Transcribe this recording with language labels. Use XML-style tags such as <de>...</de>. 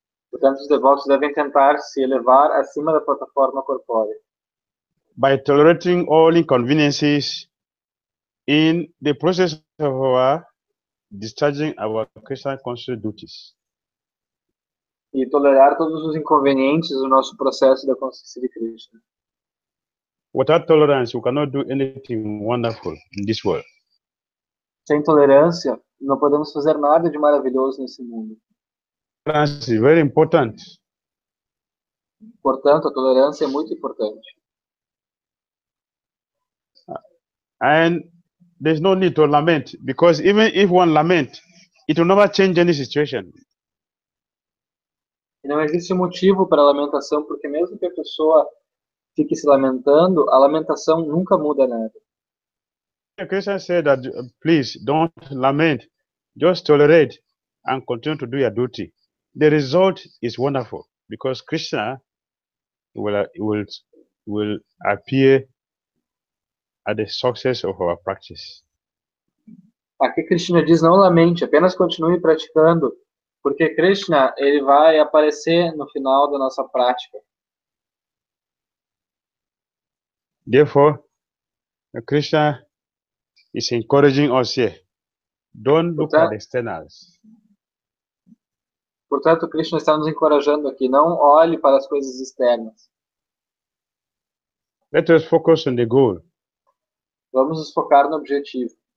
<pt>Portanto, os devotos devem tentar se elevar acima da plataforma corpórea.</pt> <en>By tolerating all inconveniences in the process of our discharging our Krishna conscious duties.</en> <pt>E tolerar todos os inconvenientes do nosso processo da consciência de Krishna.</pt> <en>Without tolerance, you cannot do anything wonderful in this world.</en> <pt>Sem tolerância, não podemos fazer nada de maravilhoso nesse mundo.</pt> <en>Tolerance is very important.</en> <pt>Portanto, a tolerância é muito importante.</pt> <en>And there's no need to lament, because even if one lament, it will never change any situation.</en> <pt>E não existe motivo para a lamentação, porque mesmo que a pessoa fique se lamentando, a lamentação nunca muda nada.</pt> <en>Krishna said that, please don't lament, just tolerate and continue to do your duty. The result is wonderful, because Krishna will appear at the success of our practice.</en> <pt>Aqui Krishna diz, não lamente, apenas continue praticando, porque Krishna ele vai aparecer no final da nossa prática.</pt> <en>Therefore, Krishna is encouraging us here. Don't look at the externals.</en> <pt>Portanto, Krishna está nos encorajando aqui, não olhe para as coisas externas.</pt> <en>Let us focus on the goal.</en> <pt>Vamos nos focar no objetivo.</pt>